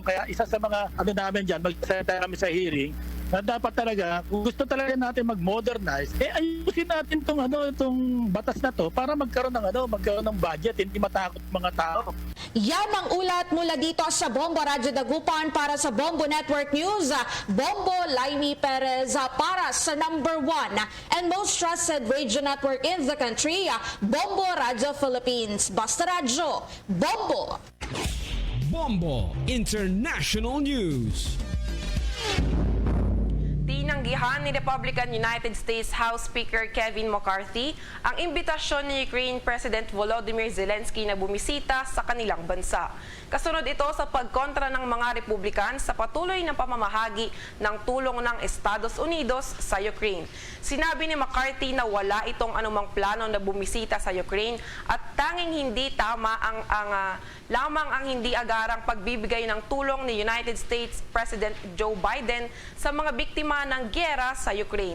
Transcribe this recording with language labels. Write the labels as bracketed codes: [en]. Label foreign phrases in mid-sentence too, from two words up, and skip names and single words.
[tl] Kaya isa sa mga namin dyan, magsalita kami sa hearing, na dapat talaga, kung gusto talaga natin mag-modernize, ayusin natin itong batas na to para magkaroon ng budget, hindi matakot mga tao. Yan ang ulat mula dito sa Bombo Radio Dagupan para sa Bombo Network News. [en] Bombo Laimi Perez [tl] para sa [en] number 1 and most trusted radio network in the country, Bombo Radio Philippines. [tl] Basta Radio, Bombo! Bombo International News. Tinanggihan ni Republican United States House Speaker Kevin McCarthy ang imbitasyon ni Ukraine President Volodymyr Zelensky na bumisita sa kanilang bansa. Kasunod ito sa pagkontra ng mga Republican sa patuloy na pamamahagi ng tulong ng Estados Unidos sa Ukraine. Sinabi ni McCarthy na wala itong anumang plano na bumisita sa Ukraine at tanging hindi tama lamang ang hindi agarang pagbibigay ng tulong ni United States President Joe Biden sa mga biktima ng giyera sa Ukraine.